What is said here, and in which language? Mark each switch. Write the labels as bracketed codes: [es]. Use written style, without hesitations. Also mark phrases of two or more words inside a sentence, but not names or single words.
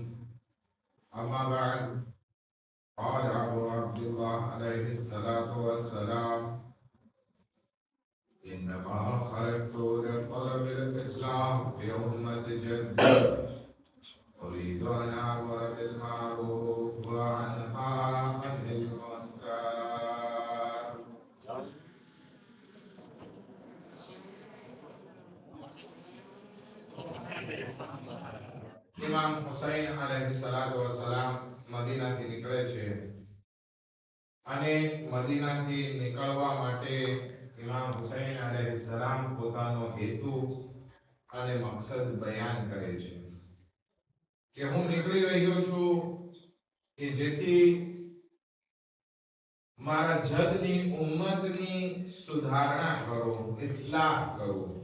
[ar] أما بعد، قال أبو عبد الله عليه الصلاة والسلام: إنما خرجت لطلب الإصلاح في أمة جدي، أريد أن أمر بالمعروف وأنهى عن المنكر. [gu] ઇમામ હુસૈન [ar] عليه الصلاة والسلام [gu] મદીનાથી નીકળે છે અને મદીનાથી નીકળવા માટે ઇમામ હુસૈન અલૈહિસ્સલામ પોતાનો હેતુ અને મકસદ બયાન કરે છે કે હું નીકળી રહ્યો છું કે જેથી મારા જદની ઉમ્મતની સુધારણા કરું, ઇસ્લાહ કરું.